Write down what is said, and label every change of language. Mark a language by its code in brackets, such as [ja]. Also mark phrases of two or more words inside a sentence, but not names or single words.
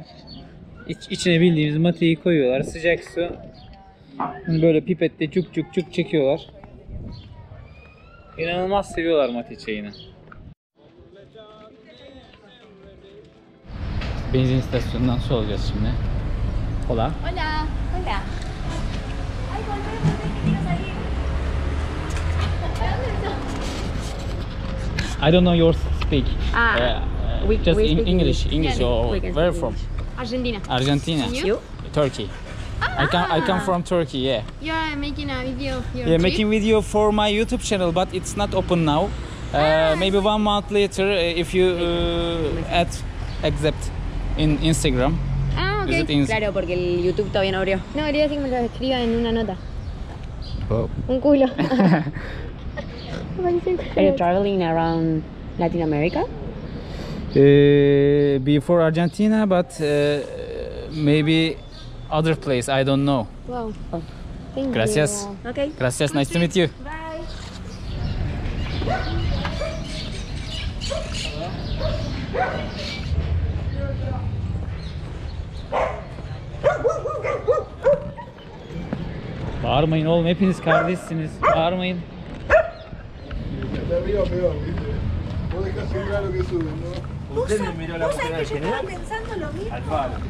[tr] İçine bildiğimiz mateyi koyuyorlar. Sıcak su. Böyle pipetle çuk çuk çuk çekiyorlar. İnanılmaz seviyorlar mate çayını. Benzin istasyonundan su alacağız şimdi. [es] Hola. Hola. Hola. Ay, volvé, volvé, que quiero salir. ¿A dónde estás? [en] I don't know your speak. Just we speak English. Yeah, or we can where speak from? Argentina. Argentina. And You? Turkey. I come from Turkey. Yeah. You are making a video of your Yeah, trip? making video for my YouTube channel, but it's not open now. Maybe 1 month later, if you accept in Instagram. Ah, ok. Visit [es] Claro, porque el YouTube todavía no abrió. No, quería decir que me lo escriba en una nota. Oh. Un culo. [en] Are you traveling around Latin America? Before Argentina, but maybe other place. I don't know. Wow. Oh. Thank [es] Gracias. [en] you. Okay. Gracias. Nice to meet you. Bye. [tr] Bağırmayın oğlum, hepiniz kardeşsiniz. Bağırmayın. [es] De arriba peor, ¿viste? Vos dejás subir lo que suben, ¿no? Usted me miró la botella del general al palo.